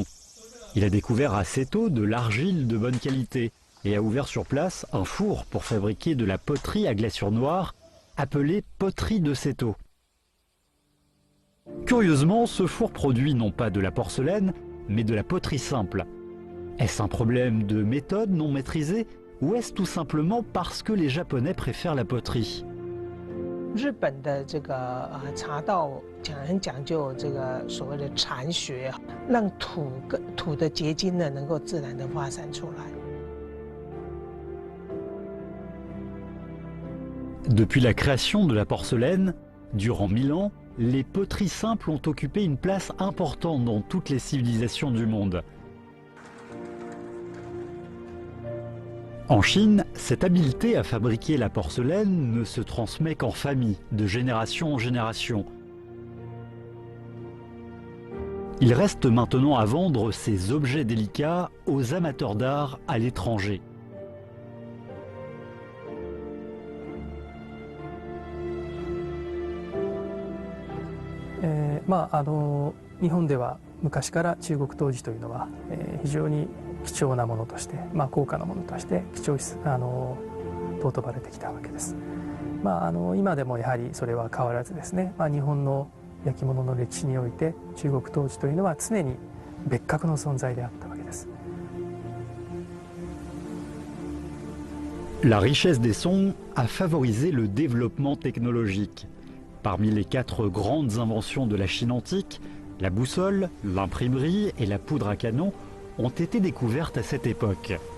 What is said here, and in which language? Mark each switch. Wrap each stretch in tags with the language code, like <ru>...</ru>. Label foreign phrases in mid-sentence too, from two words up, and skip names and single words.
<fr>Il a découvert à Seto de l'argile de bonne qualité et a ouvert sur place un four pour fabriquer de la poterie à glaçure noire, appelée poterie de Seto. Curieusement, ce four produit non pas de la porcelaine, mais de la poterie simple. Est-ce un problème de méthode non maîtrisée, ou est-ce tout simplement parce que les Japonais préfèrent la poterie?</fr> <zh>日本的这个茶道很讲究这个所谓的禅学，让土的结晶呢能够自然的发散出来。</zh> <fr>Depuis la création de la porcelaine, durant 1000 ans, les poteries simples ont occupé une place importante dans toutes les civilisations du monde. En Chine, cette habileté à fabriquer la porcelaine ne se transmet qu'en famille, de génération en génération. Il reste maintenant à vendre ces objets délicats aux amateurs d'art à l'étranger.</fr> <ja>日本では昔から中国陶磁というのは、非常に貴重なものとして、高価なものとして尊ばれてきたわけです。今でもやはりそれは変わらずですね、日本の焼き物の歴史において中国陶磁というのは常に別格の存在であったわけです。</ja> <fr>La richesse des Song a favorisé le développement technologique. Parmi les 4 grandes inventions de la Chine antique, la boussole, l'imprimerie et la poudre à canon ont été découvertes à cette époque.</fr>